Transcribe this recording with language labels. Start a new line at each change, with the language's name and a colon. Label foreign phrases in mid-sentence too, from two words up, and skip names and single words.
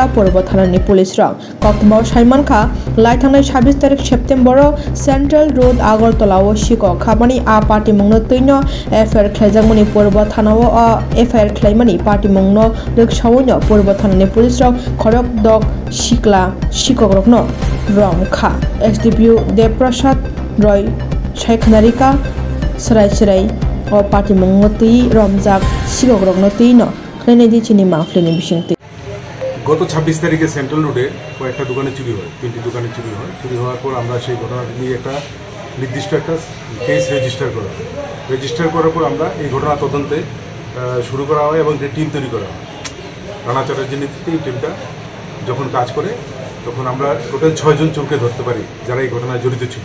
Kok Borok: purbo thanani police rok koktmao saiman kha laithangnai 26 tarik September Central Road agartala o shikok khabani a party mungno tuino FIR khlaijagmani purbo thanao FIR khlaimani party mungno rikshawoino purbo thanani police Khorok dog shikla shikokrokno romkha SDPU Deprasad Roy Shaikhnarika Sarai o party mongoti romjak shikokrokno tino klenedi chini mafleni bisingti
Bangla: গত 26 তারিখে সেন্ট্রাল রোডে কয়েকটা দোকানে চুরি হয়, তিনটি দোকানে চুরি হওয়ার পর আমরা সেই ঘটনাটি নিয়ে একটা নির্দিষ্ট একটা
English: case register
Bangla: করার পর আমরা এই ঘটনা তদন্তে শুরু করা হয় এবং একটা টিম তৈরি করা হয়। রানা চ্যাটার্জির নেতৃত্বে এই টিমটা যখন কাজ করে তখন আমরা টোটাল 6 জন চোরকে ধরতে পারি যারা এই ঘটনায় জড়িত ছিল।